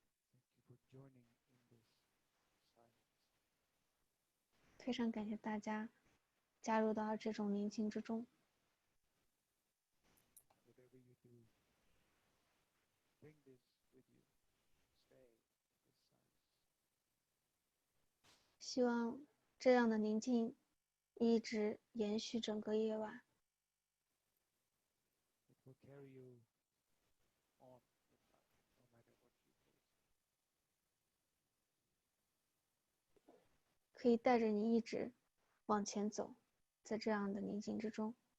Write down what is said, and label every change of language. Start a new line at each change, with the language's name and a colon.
English: Thank you for joining in this silence.
Chinese: 非常感谢大家加入到这种宁静之中。
English: Whatever you do, bring this with you. Stay in this silence.
Chinese: 希望这样的宁静一直延续整个夜晚，
English: It will carry you on in life, no matter what you face.
Chinese: 可以带着你一直往前走，在这样的宁静之中。